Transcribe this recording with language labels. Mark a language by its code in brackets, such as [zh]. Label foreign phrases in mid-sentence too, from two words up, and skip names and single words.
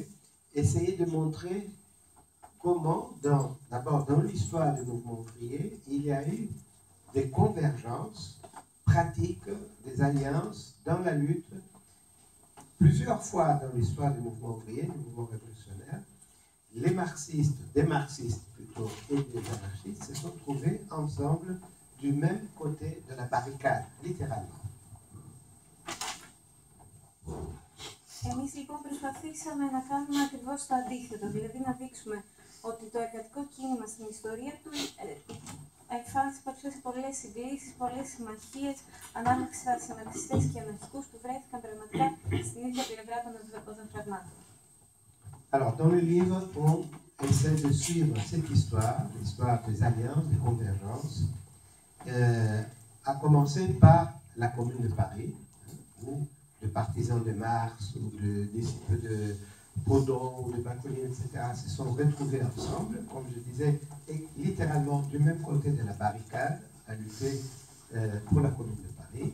[fr] Essayer de montrer comment, d'abord dans l'histoire du mouvement ouvrier, il y a eu des convergences pratiques, des alliances dans la lutte plusieurs fois dans l'histoire du mouvement ouvrier, du mouvement révolutionnaire, les marxistes, des marxistes plutôt, et des anarchistes se sont trouvés ensemble du même côté de la barricade, littéralement. [el] Εμείς λοιπόν προσπαθήσαμε να κάνουμε ακριβώς το αντίθετο, δηλαδή να δείξουμε ότι το εργατικό κίνημα στην ιστορία του εμφάνισε, παρουσίασε πολλές συγκλήσεις, πολλές συμμαχίες ανάμεσα σε μαρξιστές και αναρχικούς που βρέθηκαν πραγματικά στην ίδια πλευρά των οδοφραγμάτων. [fr] Alors, dans le livre, on essaie de suivre cette histoire, l'histoire des alliances, des convergences, à commencer par la Commune de Paris, où de partisans de Marx ou de disciples de Proudhon ou de Bakounine, etc., se sont retrouvés ensemble, comme je disais, et littéralement du même côté de la barricade, à lutter pour la Commune de Paris.